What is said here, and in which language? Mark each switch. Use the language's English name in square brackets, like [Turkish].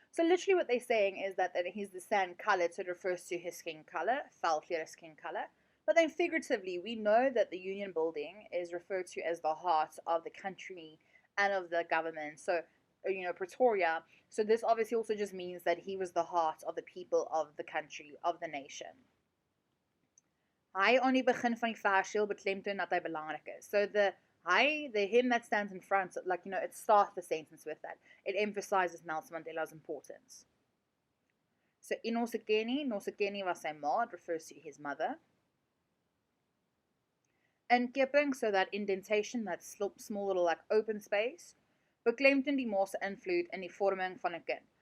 [English] So literally what they're saying is that he's the sand colored, so it refers to his skin color, veldkleur skin color. But then figuratively, we know that the Union building is referred to as the heart of the country and of the government. So, you know, Pretoria. So this obviously also just means that he was the heart of the people of the country, of the nation. [Afrikaans] Hy aan die begin van die versdeel beklemtoon dat hy belangrik is. [English] So the him that stands in front, like, you know, it starts the sentence with that. It emphasizes Nelson Mandela's importance. So Inosakeni [Afrikaans] was sy ma, [English] it refers to his mother. [Afrikaans] Inkepping, [English] so that indentation, that small little like open space, [Afrikaans] beklemtoon die ma se invloed in die vorming van 'n kind.